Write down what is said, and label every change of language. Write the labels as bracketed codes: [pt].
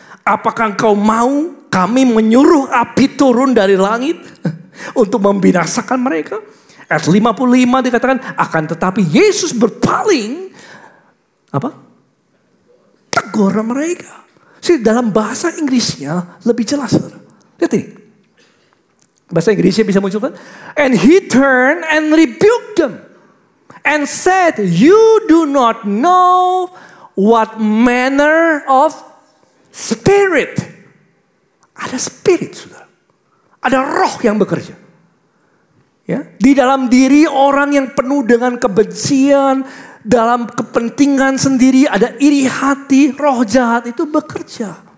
[id] Apakah engkau mau kami menyuruh api turun dari langit untuk membinasakan mereka? Ayat 55 dikatakan, akan tetapi Yesus berpaling. Apa? Tegur mereka. Dalam bahasa Inggrisnya lebih jelas. Lihat ini. Bahasa Inggrisnya bisa munculkan. [en] And he turned and rebuked them. And said, you do not know what manner of spirit. [id] Ada spirit, saudara. Ada roh yang bekerja. Ya, di dalam diri orang yang penuh dengan kebencian, dalam kepentingan sendiri, ada iri hati, roh jahat itu bekerja.